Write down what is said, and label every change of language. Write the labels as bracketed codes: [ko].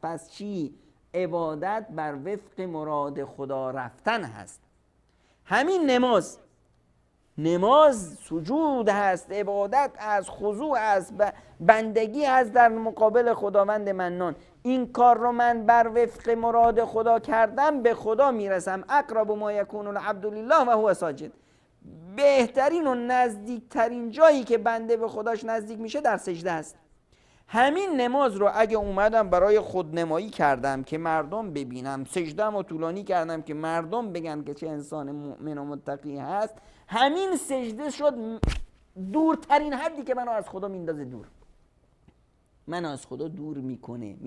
[fa] پس چی؟ عبادت بر وفق مراد خدا رفتن هست. همین نماز نماز سجود هست، عبادت هست، خضوع هست، بندگی هست در مقابل خداوند منان. این کار رو من بر وفق مراد خدا کردم، به خدا میرسم. [ar] اقرب ما یکون العبد لله و هو ساجد. [fa] بهترین و نزدیکترین جایی که بنده به خداش نزدیک میشه در سجده است. همین نماز رو اگه اومدم برای خودنمایی کردم که مردم ببینم، سجدم و طولانی کردم که مردم بگن که چه انسان مؤمن و متقی هست، همین سجده شد دورترین حدی که منو از خدا میندازه دور، منو از خدا دور میکنه.